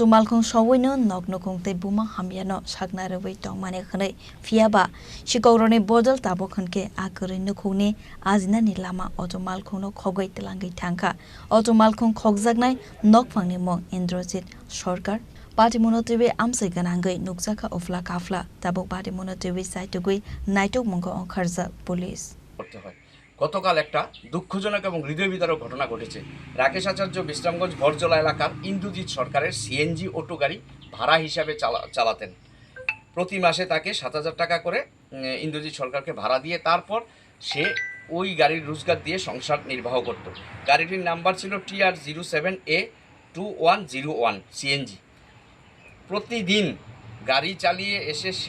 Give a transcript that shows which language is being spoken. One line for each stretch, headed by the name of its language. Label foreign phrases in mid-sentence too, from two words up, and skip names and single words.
Kok Borok: malkhong sawino nokno kongte buma hamyano sakna rebai tongmane khane fiaba sikorone bodol tabo khanke akore nukhune ajinani lama auto malkhong no khogoi telangai thangka auto malkhong khogjaknai nokphangni mong Indrajit Sarkar Patimonotebe amsai ganangai nukjaka ofla kafla tabo Patimonotebe saitugui naitok mongko onkharja police
Bangla: করতে হয় গতকাল একটা দুঃখজনক এবং হৃদয় বিদারক ঘটনা ঘটেছে রাকেশ আচার্য বিশ্রামগঞ্জ বরজলা এলাকার ইন্দ্রজিৎ সরকারের সিএনজি অটো গাড়ি ভাড়া হিসাবে চালাতেন প্রতি মাসে তাকে ৭০০০ টাকা করে ইন্দ্রজিৎ সরকারকে ভাড়া দিয়ে তারপর সে ওই গাড়ির রোজগার দিয়ে সংসার নির্বাহ করত গাড়িটির নাম্বার ছিল TR07A2101 সিএনজি প্রতিদিন গাড়ি চালিয়ে এসে সে